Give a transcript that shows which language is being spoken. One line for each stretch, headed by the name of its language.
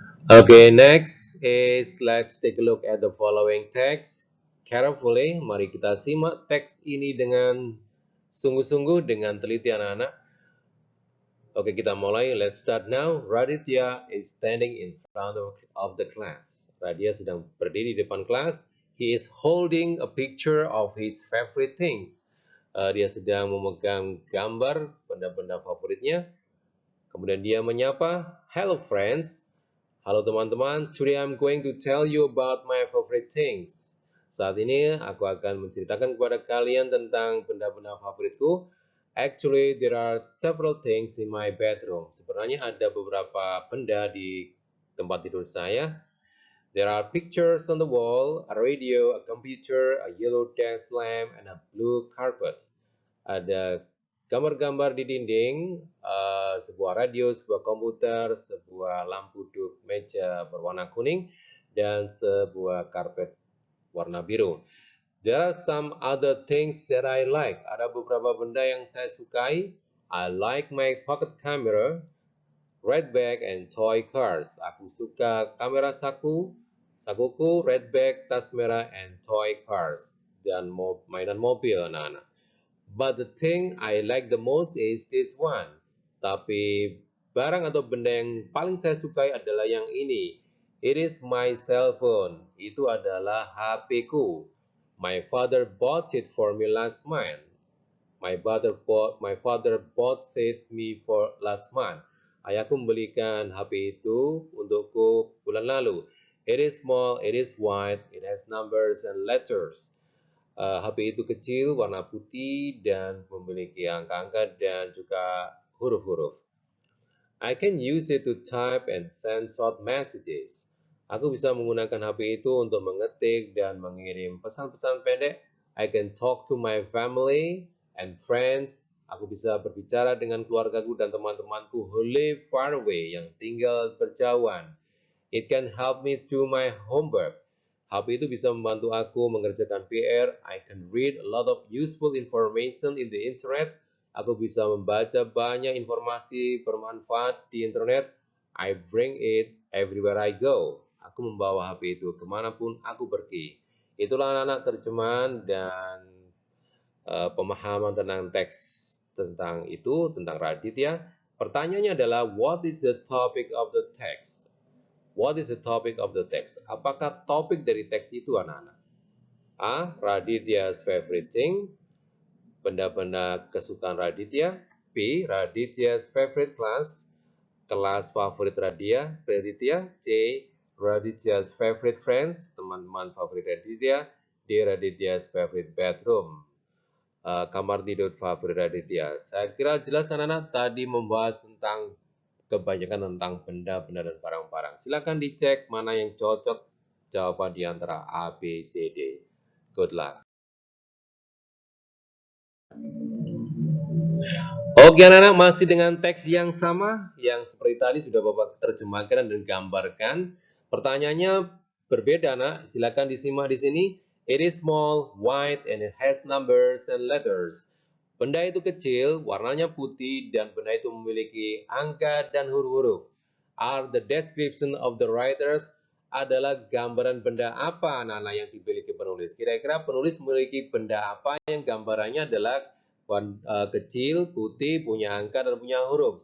English: Okay, next is let's take a look at the following text carefully.
Indonesian: Mari kita simak teks ini dengan sungguh-sungguh, dengan teliti anak-anak. Oke, kita mulai.
English: Let's start now. Raditya is standing in front of the class.
Indonesian: Raditya sedang berdiri di depan kelas.
English: He is holding a picture of his favorite things.
Indonesian: Dia sedang memegang gambar benda-benda favoritnya. Kemudian dia menyapa,
English: hello friends.
Indonesian: Halo teman-teman,
English: today I'm going to tell you about my favorite things.
Indonesian: Saat ini aku akan menceritakan kepada kalian tentang benda-benda favoritku.
English: Actually, there are several things in my bedroom.
Indonesian: Sebenarnya ada beberapa benda di tempat tidur saya.
English: There are pictures on the wall, a radio, a computer, a yellow desk lamp, and a blue carpet.
Indonesian: Ada gambar-gambar di dinding, sebuah radio, sebuah komputer, sebuah lampu duduk meja berwarna kuning, dan sebuah karpet warna biru.
English: There are some other things that I like.
Indonesian: Ada beberapa benda yang saya sukai.
English: I like my pocket camera, red bag, and toy cars.
Indonesian: Aku suka kamera saku, sakuku,
English: red bag,
Indonesian: tas merah,
English: and toy cars,
Indonesian: dan mainan mobil anak-anak.
English: But the thing I like the most is this one.
Indonesian: Tapi barang atau benda yang paling saya sukai adalah yang ini.
English: It is my cell phone.
Indonesian: Itu adalah HP ku.
English: My father bought it for me last month. My father bought it me for last month.
Indonesian: Ayahku membelikan HP itu untukku bulan lalu.
English: It is small, it is white, it has numbers and letters.
Indonesian: HP itu kecil, warna putih, dan memiliki angka-angka dan juga huruf-huruf.
English: I can use it to type and send short messages.
Indonesian: Aku bisa menggunakan HP itu untuk mengetik dan mengirim pesan-pesan pendek.
English: I can talk to my family and friends.
Indonesian: Aku bisa berbicara dengan keluargaku dan teman-temanku
English: who live far away,
Indonesian: yang tinggal berjauhan.
English: It can help me do my homework.
Indonesian: HP itu bisa membantu aku mengerjakan PR.
English: I can read a lot of useful information in the internet.
Indonesian: Aku bisa membaca banyak informasi bermanfaat di internet.
English: I bring it everywhere I go.
Indonesian: Aku membawa HP itu kemanapun aku pergi. Itulah anak-anak terjemahan dan pemahaman tentang teks tentang itu, tentang Raditya. Pertanyaannya adalah,
English: what is the topic of the text? What is the topic of the text?
Indonesian: Apakah topik dari teks itu anak-anak? A.
English: Raditya's favorite thing.
Indonesian: Benda-benda kesukaan Raditya.
English: B. Raditya's favorite class.
Indonesian: Kelas favorit Raditya.
English: C. Raditya's favorite friends.
Indonesian: Teman-teman favorit Raditya.
English: D. Raditya's favorite bedroom.
Indonesian: Kamar tidur favorit Raditya. Saya kira jelas anak-anak tadi membahas tentang kebanyakan tentang benda-benda dan barang-barang. Silakan dicek mana yang cocok jawaban di antara A, B, C, D.
English: Good luck.
Indonesian: Oke anak-anak, masih dengan teks yang sama yang seperti tadi sudah Bapak terjemahkan dan gambarkan. Pertanyaannya berbeda anak, silakan disimak di sini.
English: It is small, white, and it has numbers and letters.
Indonesian: Benda itu kecil, warnanya putih, dan benda itu memiliki angka dan huruf-huruf.
English: Are the description of the writers
Indonesian: adalah gambaran benda apa anak-anak yang dimiliki penulis. Kira-kira penulis memiliki benda apa yang gambarannya adalah kecil, putih, punya angka, dan punya huruf.